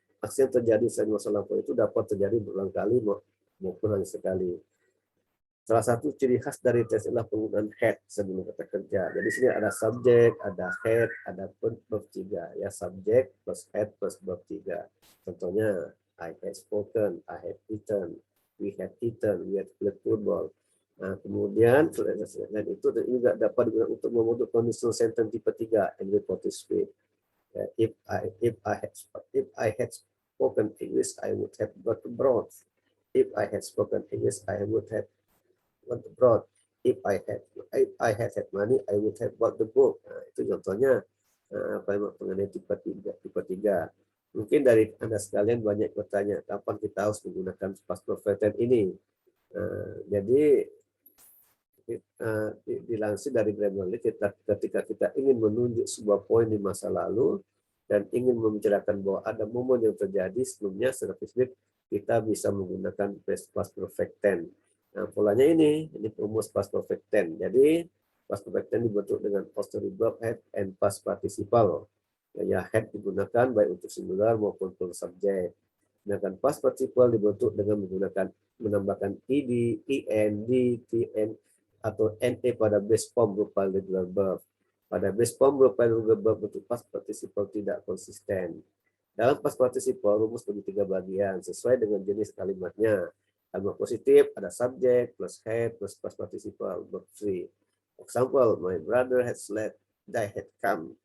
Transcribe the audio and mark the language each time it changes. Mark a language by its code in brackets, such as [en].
[id] Aksi yang terjadi selain masa lampau itu dapat terjadi berulang kali maupun hanya sekali. Salah satu ciri khas dari tes adalah penggunaan had sebelum kata kerja. Jadi sini ada subjek, ada had, ada verb 3. Ya, subjek plus had plus verb 3. Contohnya, [en] I had spoken, I had eaten, we had played football. [id] Nah, kemudian selain itu juga dapat digunakan untuk membentuk conditional sentence tipe 3 and reported speed. [en] If I had spoken English, I would have got abroad. If I had spoken English, I would have went abroad. If I had money, I would have bought the book. [id] Nah, itu contohnya mengenai tipe 3. Mungkin dari Anda sekalian banyak bertanya, kapan kita harus menggunakan past perfect tense ini? Jadi dilansir dari Grammarly, ketika kita ingin menunjuk sebuah poin di masa lalu dan ingin membicarakan bahwa ada momen yang terjadi sebelumnya secara spesifik, kita bisa menggunakan past perfect tense. Nah, polanya ini rumus past perfect tense. Jadi past perfect tense dibentuk dengan auxiliary verb had and past participle. Ya, had digunakan baik untuk singular maupun untuk subjek. Sedangkan past participle dibentuk dengan menambahkan ed, en, d, tn atau NE pada base form berupa regular verb. Pada base form berupa regular verb bentuk past participle tidak konsisten. Dalam past participle rumus bagi 3 bagian sesuai dengan jenis kalimatnya. Kalimat positif ada subject plus had plus past participle verb 3. [en] Example, my brother had slept, they had come.